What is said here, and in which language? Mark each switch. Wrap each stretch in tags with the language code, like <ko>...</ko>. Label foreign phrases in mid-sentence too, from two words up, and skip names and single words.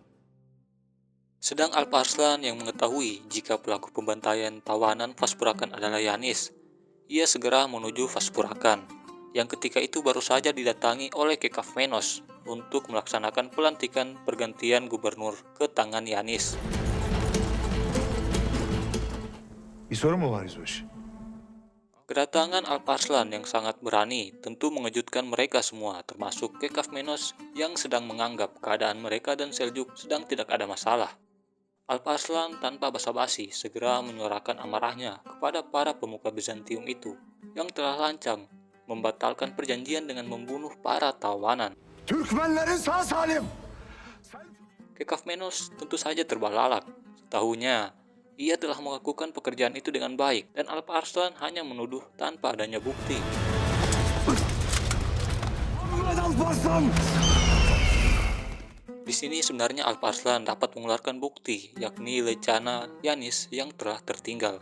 <id>Sedang Alp Arslan yang mengetahui jika pelaku pembantaian tawanan Vaspurakan adalah Yanis, ia segera menuju Vaspurakan, yang ketika itu baru saja didatangi oleh Kekaf Menos untuk melaksanakan pelantikan pergantian gubernur ke tangan Yanis.</id> <tr>bir sorun mu var Yüzbaşı?</tr> <id>Kedatangan Alp Arslan yang sangat berani tentu mengejutkan mereka semua, termasuk Kekaf Menos yang sedang menganggap keadaan mereka dan Seljuk sedang tidak ada masalah. Alp Arslan tanpa basa-basi segera menyuarakan amarahnya kepada para pemuka Bizantium itu yang telah lancang membatalkan perjanjian dengan membunuh para tawanan.</id> <tr>Türkmenlerin sağ salim.</tr> <id>Kekaf Menos tentu saja terbelalak. Setahunya, ia telah melakukan pekerjaan itu dengan baik dan Alp Arslan hanya menuduh tanpa adanya bukti. Alparslan. Di sini sebenarnya Alp Arslan dapat mengeluarkan bukti, yakni Lecana Yanis yang telah tertinggal.</id>